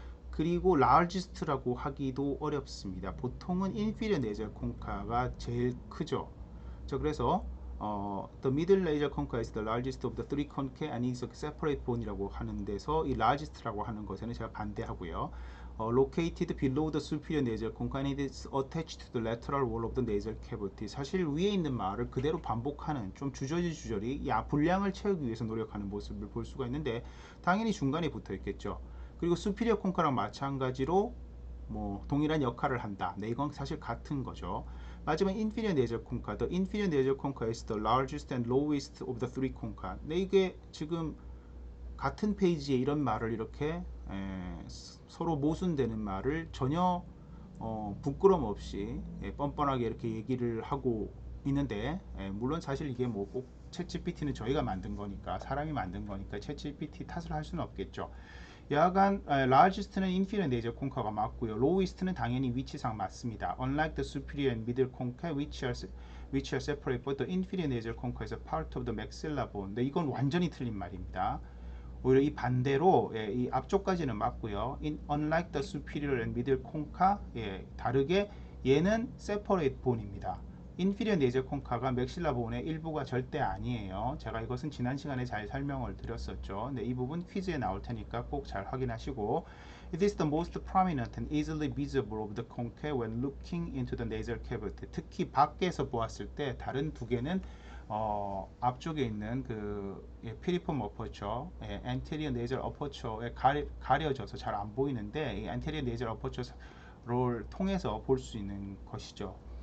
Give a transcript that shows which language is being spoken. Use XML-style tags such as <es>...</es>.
<ko>그리고 largest라고 하기도 어렵습니다. 보통은 inferior nasal concha가 제일 크죠. 자, 그래서</ko> <en>the middle nasal concha is the largest of the three conchae and is a separate bone</en> <ko>이라고 하는 데서 이 largest라고 하는 것에는 제가 반대하고요.</ko> <en>Located below the superior nasal concha and it is attached to the lateral wall of the nasal cavity.</en> <ko>사실 위에 있는 말을 그대로 반복하는 좀 주저리 분량을 채우기 위해서 노력하는 모습을 볼 수가 있는데 당연히 중간에 붙어 있겠죠. 그리고 superior concha랑 마찬가지로 뭐 동일한 역할을 한다. 네, 이건 사실 같은 거죠.</ko> <en>마지막 inferior nasal concha. The inferior nasal concha is the largest and lowest of the three concha.</en> <ko>네, 이게 지금 같은 페이지에 이런 말을 이렇게 서로 모순되는 말을 전혀 부끄럼 없이 뻔뻔하게 이렇게 얘기를 하고 있는데 물론 사실 이게 뭐 꼭 챗GPT는 저희가 만든 거니까 사람이 만든 거니까 챗GPT 탓을 할 수는 없겠죠. 여하간 largest는 inferior nasal concha가 맞고요. lowest는 당연히 위치상 맞습니다.</ko> <en>Unlike the superior and middle concha which are separate, but the inferior nasal concha is a part of the maxilla bone.</en> <ko>네, 이건 완전히 틀린 말입니다. 오히려 이 반대로 이 앞쪽까지는 맞고요.</ko> <en>Unlike the superior and middle concha,</en> <ko>다르게 얘는</ko> <en>separate bone입니다.</en> <ko>인피리어 네이저 콘카가 맥실라 본의 일부가 절대 아니에요. 제가 이것은 지난 시간에 잘 설명을 드렸었죠. 네, 이 부분 퀴즈에 나올 테니까 꼭 잘 확인하시고</ko> <en>It is the most prominent and easily visible of the concha when looking into the nasal cavity.</en> <ko>특히 밖에서 보았을 때 다른 두 개는 앞쪽에 있는 그 피리폼 어퍼처, anterior nasal aperture에 가려져서 잘 안 보이는데 이 anterior nasal aperture를 통해서 볼 수 있는 것이죠.</ko>